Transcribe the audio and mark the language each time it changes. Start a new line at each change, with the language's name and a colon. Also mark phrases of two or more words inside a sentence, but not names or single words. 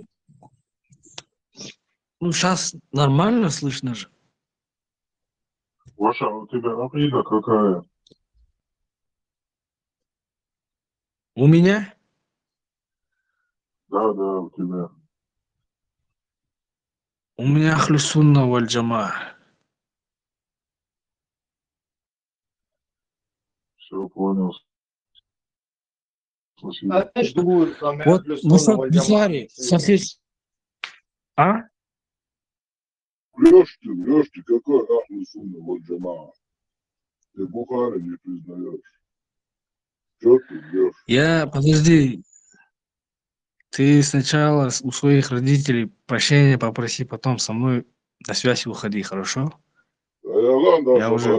Russian: Ну, сейчас нормально слышно же. Ваша, у тебя акида какая? У меня? Да, у тебя. У меня
Arabic: أهل السنة والجماعة.
Russian: Все понял. Спасибо. Вот насчет Бухари, Сахих. А? Врешь ты, какой
Arabic: أهل السنة والجماعة?
Russian: Ты Бухари не признаешь. Что ты врешь? Подожди. Ты сначала у своих родителей прощения попроси, потом со мной на связь выходи, хорошо? А ладно, Я уже...